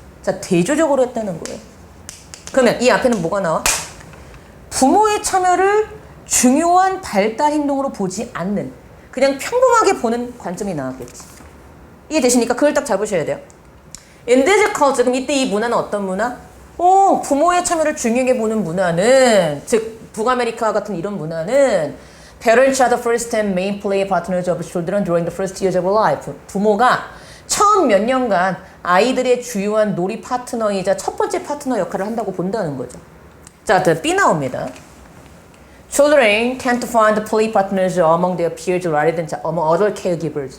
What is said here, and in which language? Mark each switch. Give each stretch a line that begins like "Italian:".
Korean: 자, 대조적으로 했다는 거예요. 그러면 이 앞에는 뭐가 나와? 부모의 참여를 중요한 발달 행동으로 보지 않는, 그냥 평범하게 보는 관점이 나왔겠지. 이해되십니까? 그걸 딱 잡으셔야 돼요.
English: In this culture,
Korean: 그럼 이때 이 문화는 어떤 문화? 부모의 참여를 중요하게 보는 문화는, 즉 북아메리카 같은 이런 문화는
English: Parents are the first and main play partners of children during the first years of life.
Korean: 부모가 처음 몇 년간 아이들의 주요한 놀이 파트너이자 첫 번째 파트너 역할을 한다고 본다는 거죠. 자, B 나옵니다.
English: Children tend to find the play partners among their peers rather than among other caregivers.